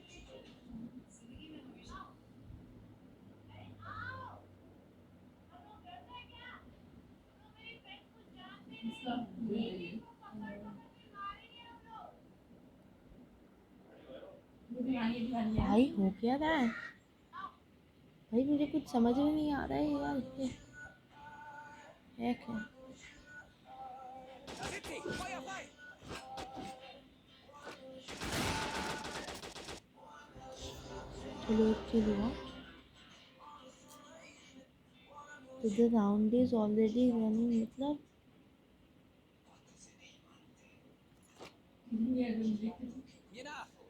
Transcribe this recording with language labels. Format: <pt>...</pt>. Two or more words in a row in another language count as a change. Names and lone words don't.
<hi>इसका ये भाई हो क्या रहा है भाई, मुझे कुछ समझ में नहीं आ रहा है यार। ये क्या है?</hi> <de>Da sind sie. Feuer frei.</de> <hi>चलो एक किल हुआ। तो</hi> <en>the round is already running,</en> <hi>मतलब</hi> <de>Mir nach.</de>